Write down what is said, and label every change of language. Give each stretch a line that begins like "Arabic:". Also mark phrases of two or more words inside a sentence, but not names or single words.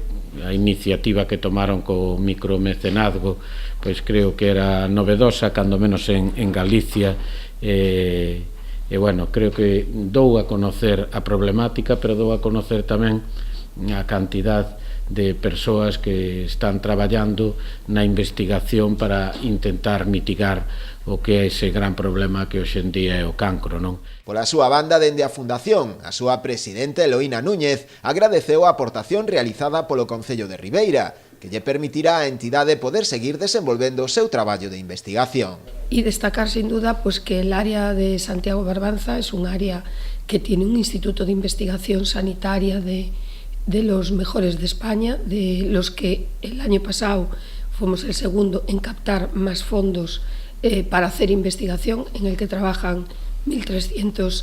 Galician: A iniciativa que tomaron co micromecenazgo, pois creo que era novedosa, cando menos en Galicia, e bueno, creo que dou a conocer a problemática, pero dou a conocer tamén a cantidad de persoas que están traballando na investigación para intentar mitigar o que é ese gran problema que hoxe en día é o cancro, non? Pola súa banda, dende a Fundación, a súa presidenta Eloína Núñez agradeceu a aportación realizada polo Concello de Ribeira, que lle permitirá á entidade poder seguir desenvolvendo o seu traballo de investigación.
Spanish: Y destacar sin duda pues que el área de Santiago Barbanza es un área que tiene un instituto de investigación sanitaria de los mejores de España, de los que el año pasado fuimos el segundo en captar más fondos para hacer investigación, en el que trabajan 1.300